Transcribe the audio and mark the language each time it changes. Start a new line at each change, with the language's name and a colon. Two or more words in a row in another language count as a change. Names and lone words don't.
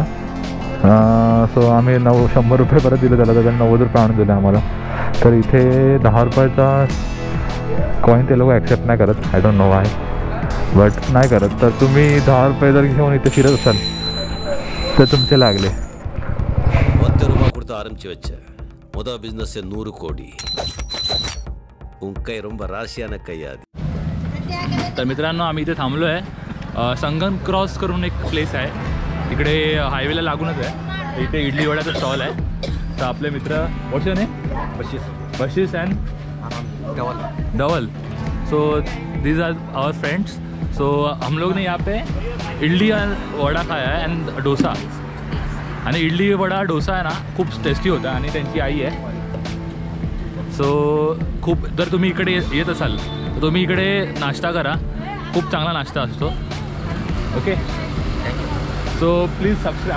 Marathi: सो आम्ही 100 रुपये परत दिले त्याला. तर त्याने 90 रुपये आणून दिले आम्हाला. तर इथे 10 रुपयाचा कॉईन ते लोक ॲक्सेप्ट नाही करत.
English: I don't know why but
Marathi: नाही करत. तर तुम्ही 10 रुपये जर घेऊन इथे फिरत असाल तर तुमचे लागले.
Tamil: 10 ரூபாய் கொடுத்து ஆரம்பிச்சு வச்ச முதல் பிசினஸ் 100 கோடி. உங்க கை ரொம்ப ராசியான கையா.
Marathi: तर मित्रांनो आम्ही इथे थांबलो आहे. संगम क्रॉस करून एक प्लेस आहे तिकडे हायवेला लागूनच आहे. इथे इडली वड्याचा स्टॉल आहे. तर आपले मित्र वर्ष नाही बशीस अँड धवल.
English: so these are our friends.
Hindi: सो हम लोग ने यहाँ पे इडली वडा खाया है एंड डोसा.
Marathi: आणि इडली वडा डोसा आहे ना खूप टेस्टी होता आणि त्यांची आई आहे. सो खूप जर तुम्ही इकडे येत असाल तर तुम्ही इकडे नाश्ता करा. खूप चांगला नाश्ता असतो.
English: okay so please subscribe.